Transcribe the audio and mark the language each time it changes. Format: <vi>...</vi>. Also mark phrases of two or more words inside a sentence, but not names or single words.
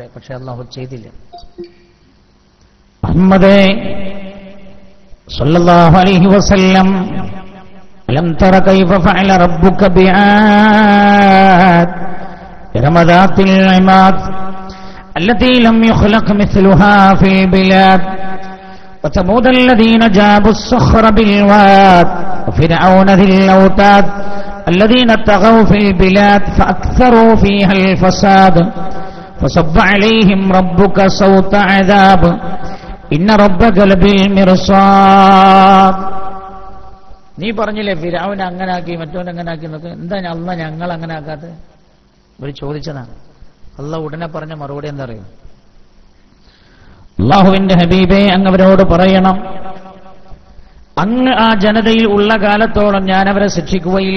<ml>പക്ഷെ അള്ളാഹു ചെയ്തില്ല. മുഹമ്മദേ</ml> <ar>صلى الله عليه وسلم ألم تر كيف فعل ربك بعاد إرم ذات العماد التي لم يخلق مثلها في البلاد وثمود الذين جابوا الصخر بالواد وفرعون ذي الأوتاد الذين طغوا في البلاد فأكثروا فيها الفساد فصب عليهم ربك صوت عذاب إن ربك لبالمرصاد.</ar> <ml>നീ പറഞ്ഞില്ലേ ഫിർഔൻ അങ്ങനാക്കി മറ്റോൻ അങ്ങനാക്കി എന്നൊക്കെ, എന്താ അള്ളാഹ് ഞങ്ങൾ അങ്ങനെ ആക്കാത്തത്? ഇവർ ചോദിച്ചതാണ്. അള്ളാഹ് ഉടനെ പറഞ്ഞ മറുപടി എന്താ അറിയോ? അള്ളാഹുവിന്റെ ഹബീബേ, അങ്ങ് അവരോട് പറയണം, അങ്ങ് ആ ജനതയിൽ ഉള്ള കാലത്തോളം ഞാൻ അവരെ ശിക്ഷിക്കുകയില്ല.</ml>